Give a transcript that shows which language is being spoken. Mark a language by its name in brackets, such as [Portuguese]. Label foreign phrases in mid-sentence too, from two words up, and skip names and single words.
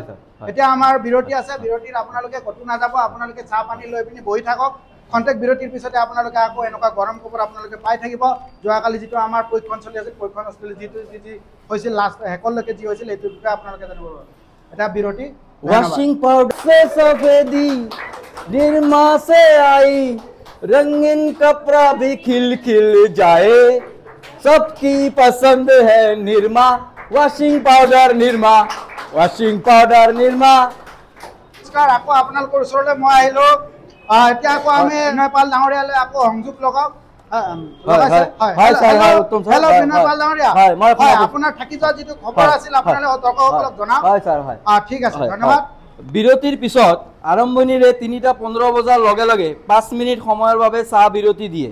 [Assamese] এতিয়া আমাৰ বিৰতি আছে, বিৰতিত আপোনালোকে ক'তো নাযাব, আপোনালোকে চাহ পানী লৈ পিনি বহি থাকক। কণ্টেক্ট বিৰতিৰ পিছতে আপোনালোকে আকৌ এনেকুৱা গৰম খবৰ আপোনালোকে পাই থাকিব। যোৱাকালি যিটো আমাৰ পৰীক্ষণ চলি আছিল, পৰীক্ষণস্থলী যিটো যি হৈছিল লাষ্ট শেষলৈকে যি হৈছিল এইটোৰ বিষয়ে আপোনালোকে জানিব পাৰিব। এটা বিৰতি। [English] washing powder [Hindi] से सफेदी निरमा से आई, रंगीन कपड़ा भी खिल खिल जाए, सबकी पसंद है निरमा, [English] washing powder [Hindi] निरमा, [English] washing powder [Hindi] निरमा। नमस्कार, [Assamese] আকৌ আপোনালোকৰ ওচৰলৈ মই আহিলো। এতিয়া আকৌ আমি বিনয় পাল ডাঙৰীয়ালৈ আকৌ সংযোগ লগাওক। বিৰতিৰ পিছত আৰম্ভণিৰে 3:15 বজাৰ লগে লগে 5 মিনিট সময়ৰ বাবে চাহ বিৰতি দিয়ে।